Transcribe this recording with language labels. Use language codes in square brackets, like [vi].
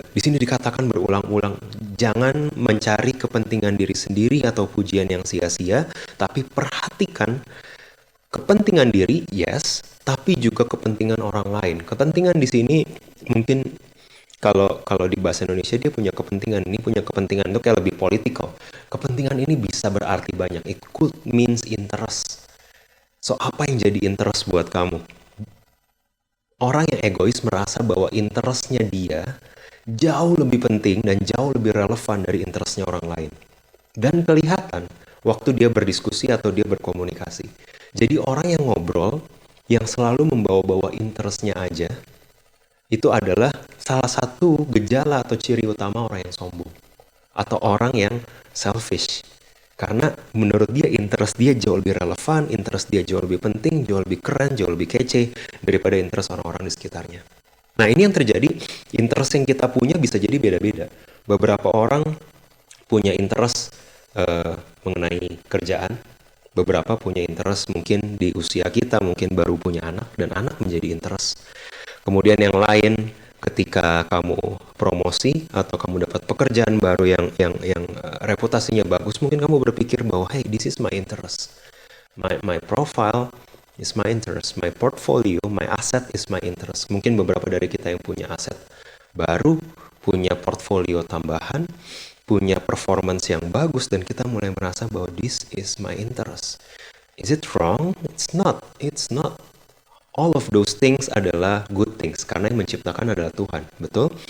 [id] Di sini dikatakan berulang-ulang, jangan mencari kepentingan diri sendiri atau pujian yang sia-sia, tapi perhatikan kepentingan diri, yes, tapi juga kepentingan orang lain. Kepentingan di sini mungkin kalau di bahasa Indonesia dia punya kepentingan, ini punya kepentingan itu kayak lebih politikal. Kepentingan ini bisa berarti banyak. [en] It could means interest. [id] So apa yang jadi interest buat kamu? Orang yang egois merasa bahwa interestnya dia jauh lebih penting dan jauh lebih relevan dari interestnya orang lain. Dan kelihatan waktu dia berdiskusi atau dia berkomunikasi. Jadi orang yang ngobrol, yang selalu membawa-bawa interestnya aja, itu adalah salah satu gejala atau ciri utama orang yang sombong. Atau orang yang selfish. Karena menurut dia interest dia jauh lebih relevan, interest dia jauh lebih penting, jauh lebih keren, jauh lebih kece daripada interest orang-orang di sekitarnya. Nah ini yang terjadi, interest yang kita punya bisa jadi beda-beda. Beberapa orang punya interest mengenai kerjaan, beberapa punya interest mungkin di usia kita, mungkin baru punya anak, dan anak menjadi interest. Kemudian yang lain, ketika kamu promosi atau kamu dapat pekerjaan baru yang reputasinya bagus, mungkin kamu berpikir bahwa [en] hey, this is my interest. My profile is my interest, my portfolio, my asset is my interest. [id] Mungkin beberapa dari kita yang punya aset baru, punya portfolio tambahan, punya performance yang bagus, dan kita mulai merasa bahwa [en] this is my interest. Is it wrong? It's not. [id] It's not. [en] All of those things [id] adalah good things, karena yang menciptakan adalah Tuhan, betul?